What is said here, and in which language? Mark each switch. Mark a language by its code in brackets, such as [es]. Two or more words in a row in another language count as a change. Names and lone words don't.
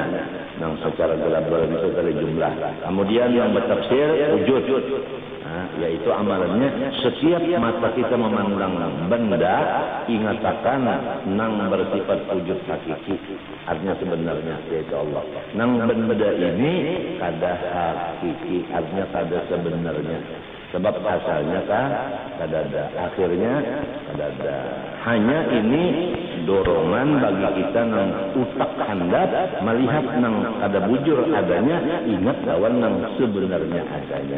[bjn] Nang secara global itu dari jumlah. Kemudian yang bertafsir wujud. Yaitu amalannya setiap mata kita memandang benda, ingat akan nang bersifat wujud hakiki. artinya sebenarnya yaitu Allah. Nang benda ini kada hakiki, artinya kada sebenarnya. Sebab asalnya kada ada, akhirnya kada ada. Hanya ini dorongan bagi kita nang utak handap melihat nang kada bujur adanya, ingat lawan nang sebenarnya adanya.